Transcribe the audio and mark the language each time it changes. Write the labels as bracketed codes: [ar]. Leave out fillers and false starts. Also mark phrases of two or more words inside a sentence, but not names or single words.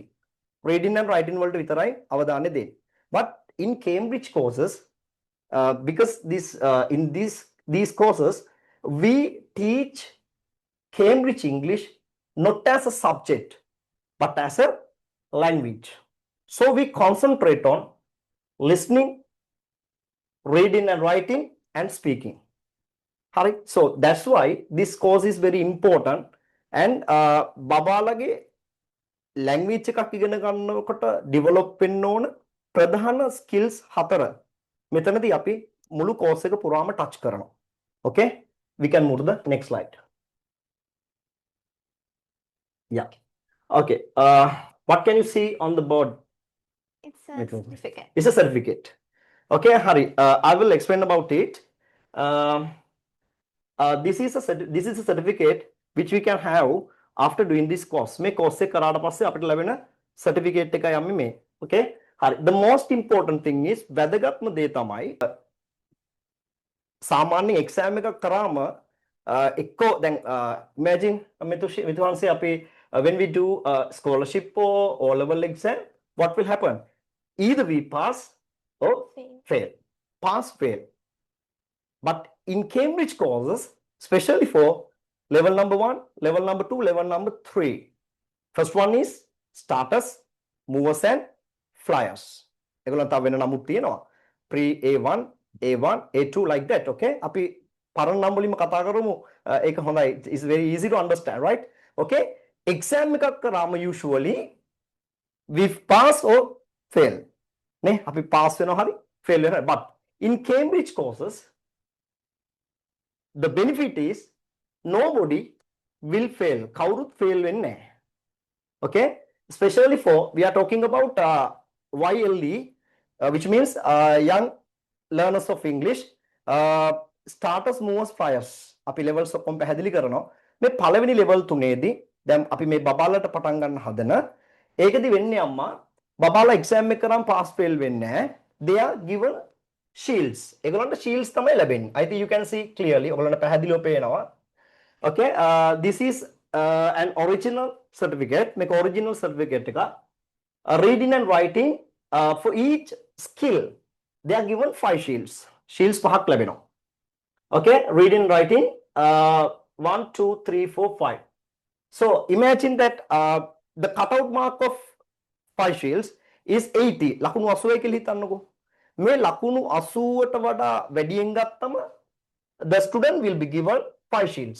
[en] Reading and writing [si] වලට විතරයි අවධානය දෙන්නේ. [en] But in Cambridge courses, because in these courses, we teach Cambridge English not as a subject, but as a language. So we concentrate on listening, reading and writing, and speaking. Hari. So that's why this course is very important. [si] And babalage language එකක් ඉගෙන ගන්නකොට develop වෙන්න ඕන ප්‍රධාන skills 4 මෙතනදී අපි මුළු course එක පුරාම touch කරනවා. [en] Okay, we can move to the next slide. Yeah. Okay, what can you see on the board? It's a certificate. It's a certificate. Okay, Hari, I will explain about it. This is a certificate which we can have after doing this course. [si] මේ course එක කරාට පස්සේ අපිට ලැබෙන certificate එකයි යන්නේ මේ. [en] Okay. The most important thing is [si] වැදගත්ම දේ තමයි සාමාන්‍ය exam එකක් කරාම එක්කෝ දැන් imagine මිතුවන්සේ අපි [en] when we do scholarship or O-level exam what will happen? Either we pass or fail. Pass, fail. But in Cambridge courses, especially for level number 1, level number 2, level number 3, first one is starters, movers and flyers. [si] ඒගොල්ලන්ට තව වෙන නමුත් තියෙනවා. [en] Pre A1, A1, A2 like that. Okay? [si] අපි පරණ නම් වලින්ම කතා කරමු. ඒක හොඳයි. [en] It's very easy to understand, right? Okay? [si] Exam එකක් කරාම [en] usually we pass or fail. [si] නේ? අපි pass වෙනවා හරි fail වෙනවා. [en] But in Cambridge courses the benefit is nobody will fail. [si] කවුරුත් fail වෙන්නේ නැහැ. [en] Okay? Especially for we are talking about YLE, which means young learners of English, starters, movers, flyers. [si] අපි levels ඔක්කොම පැහැදිලි කරනවා. මේ පළවෙනි level තුනේදී දැන් අපි මේ බබාලට පටන් ගන්න හදන ඒකෙදි වෙන්නේ අම්මා බබාලා exam එක කරාම [en] pass fail [si] වෙන්නේ නැහැ. [en] They are given shields. [si] ඒගොල්ලන්ට shields තමයි ලැබෙන්නේ. [en] I think you can see clearly. [si] ඔයගොල්ලන්ට පැහැදිලිව පේනවා. [en] Okay, this is an original certificate. Make original certificate එක. Reading and writing for each skill they are given 5 shields. [si] Shields පහක් ලැබෙනවා. [en] Okay, reading and writing 1, 2, 3, 4, 5. So imagine that the cutout mark of 5 shields is 80. [si] ලකුණු 80 කියලා හිතන්නකෝ. මේ ලකුණු 80ට වඩා වැඩියෙන් ගත්තම [en] the student will be given 5 shields.